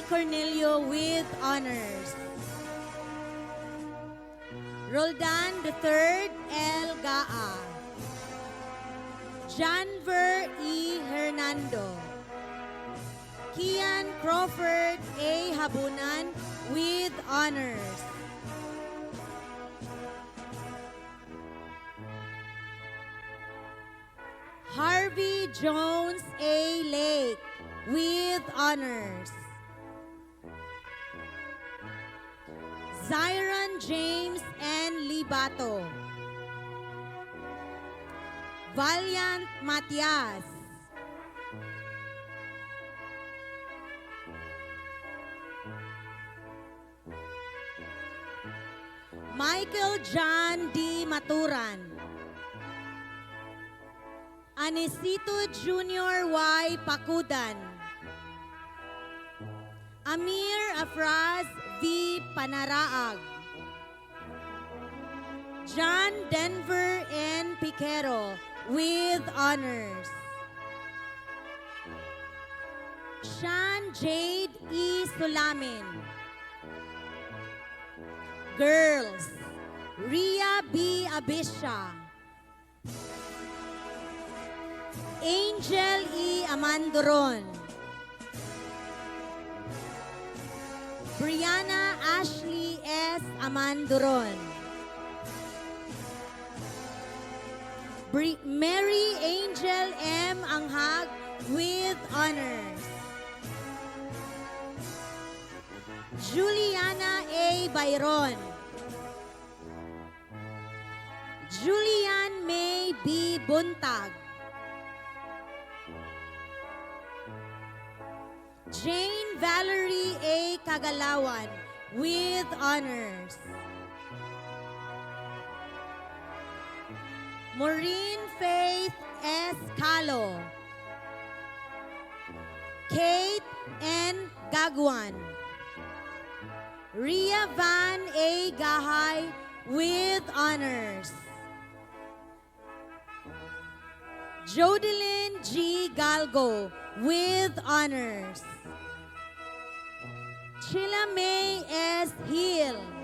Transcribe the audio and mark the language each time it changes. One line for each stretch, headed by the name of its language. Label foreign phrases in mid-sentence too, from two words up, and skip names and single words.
English: Cornelio with honors. Roldan III L. Gaa. Janver E. Hernando. Kian Crawford A. Habunan with honors. Harvey Jones A. Lake with honors. Zyron James N. Libato. Valiant Matias. Michael John D. Maturan. Anisito Junior Y. Pakudan. Amir Afraz V. Panaraag. John Denver N. Piquero with honors. Sean Jade E. Sulamin. Girls, Ria B. Abisha. Angel E. Amandoron. Brianna Ashley S. Amandoron. Mary Angel M. Anghag with honors. Juliana A. Bayron. Julian May B. Buntag. Jane Valerie A. Kagalawan with honors. Maureen Faith S. Calo. Kate N. Gagwan. Ria Van A. Gahay with honors. Jodeline G. Galgo with honors. Sheila May S. Hill.